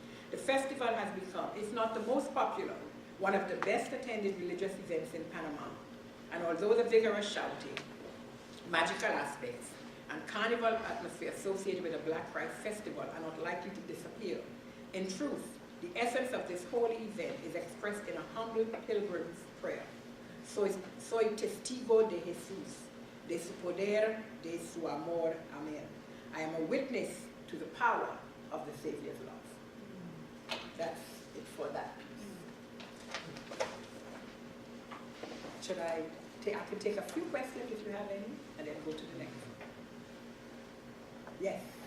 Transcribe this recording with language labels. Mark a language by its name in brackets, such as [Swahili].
[English] The festival has become, if not the most popular, one of the best attended religious events in Panama. And although the vigorous shouting, magical aspects, and carnival atmosphere associated with the Black Christ Festival are not likely to disappear, in truth, the essence of this holy event is expressed in a humble pilgrim's prayer. [Spanish] Soy testigo de Jesús, de su poder, de su amor, amen. [English] I am a witness to the power of the Savior's love. That's it for that piece. Should I could take a few questions if you have any, and then go to the next one. Yes?